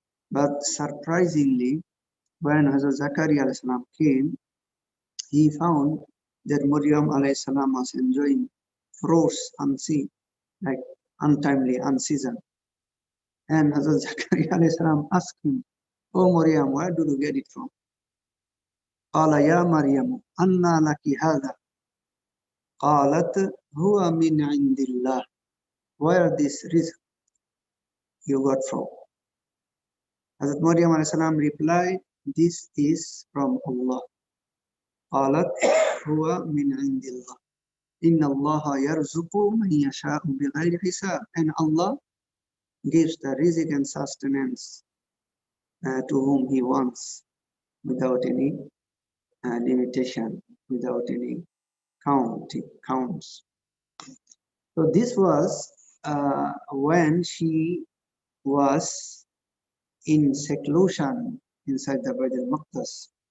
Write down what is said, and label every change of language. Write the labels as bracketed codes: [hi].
[en] But surprisingly, when Hazrat Zakaria alayhi salam came, he found that Maryam alayhi salam was enjoying fruits unseen, like untimely, unseasoned. And Hazrat Zakaria alayhi salam asked him, "Oh Maryam, where do you get it from?" [ar] قال يا مريم أنى لك هذا قالت هو من عند الله. [en] Where this rizq you got from? Hazrat Maryam alayhi salam replied, "This is from Allah." [ar] قالت هو من عند الله إن الله يرزق من يشاء بغير حساب. [en] And Allah gives the rizq and sustenance to whom He wants without any limitation, without any counts. So this was when she was in seclusion inside the Baitul Maqdis.